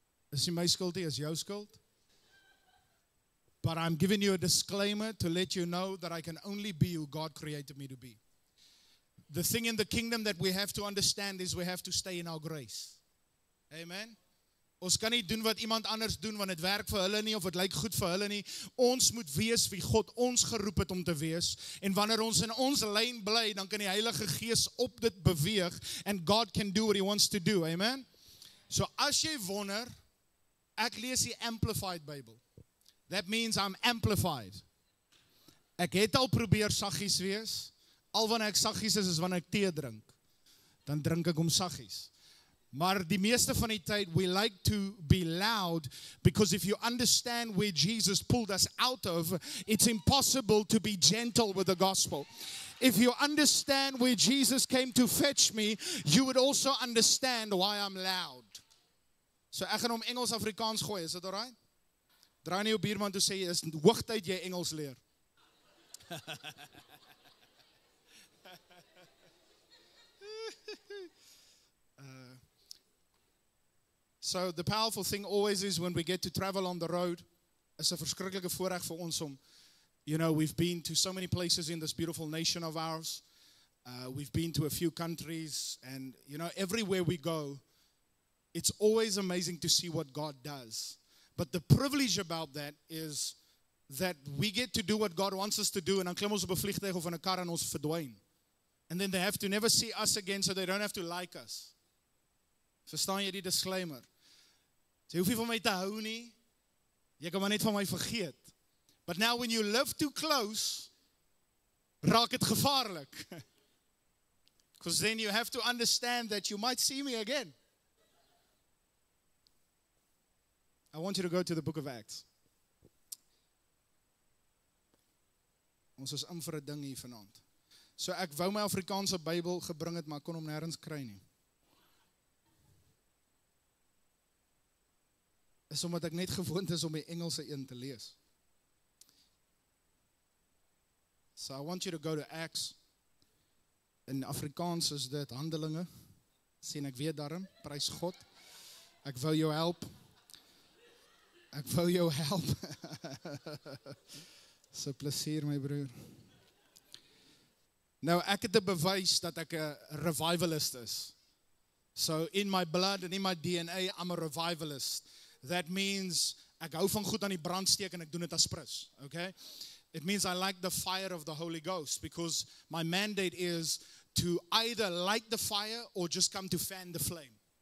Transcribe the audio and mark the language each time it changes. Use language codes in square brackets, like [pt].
[af] Is nie my skuld nie, is jou skuld. [en] But I'm giving you a disclaimer to let you know that I can only be who God created me to be. The thing in the kingdom that we have to understand is we have to stay in our grace. Amen. [af] Ons kan nie doen wat iemand anders doen, want het werk vir hulle nie, of het lyk goed vir hulle nie. Ons moet wees wie God ons geroep het om te wees, en wanneer ons in ons lyn bly, dan kan die Heilige Gees op dit beweeg, [en] and God can do what He wants to do, amen? [af] So as jy wonder, ek lees die Amplified Bible. [en] That means I'm amplified. [af] Ek het al probeer saggies wees, al wanneer ek saggies is wanneer ek tee drink. Dan drink ek hom saggies. Maar die meeste van die tyd, [en] we like to be loud, because if you understand where Jesus pulled us out of, it's impossible to be gentle with the gospel. If you understand where Jesus came to fetch me, you would also understand why I'm loud. [af] So ek gaan hom Engels-Afrikaans gooi, is dit alright? Draai nie jou buurman toe, sê jy, is hoogtyd jy Engels leer. [en] So the powerful thing always is when we get to travel on the road, [af] is 'n verskriklike voorreg vir ons om, [en] we've been to so many places in this beautiful nation of ours. We've been to a few countries, and everywhere we go, it's always amazing to see what God does. But the privilege about that is that we get to do what God wants us to do, [af] en dan klim ons op 'n vliegtuig of in 'n kar en ons verdwyn. [en] And then they have to never see us again, so they don't have to like us. [af] Verstaan jy die disclaimer? Jy hoef nie van my te hou nie. Jy kan maar net van my vergeet. [en] But now when you live too close, [af] raak dit gevaarlik. [en] Because then you have to understand that you might see me again. I want you to go to the book of Acts. [af] Ons is in vir 'n ding hier vanaand. So ek wou my Afrikaanse Bybel gebring het, maar ek kon hom nêrens kry nie. Is omdat ek net gewoond is om die Engelse een te lees. [en] So I want you to go to Acts. [af] In Afrikaans is dit Handelinge. Sien ek weet daarom, prys God. Ek wil jou help. Ek wil jou help. So plesier my broer. Nou ek het 'n bewys dat ek 'n revivalist is. [en] So in my blood and in my DNA, I'm a revivalist. That means [af] ek hou van goed aan die brand steek en ek doen dit as prins, okay? [en] It means I like the fire of the Holy Ghost because my mandate is to either light the fire or just come to fan the flame.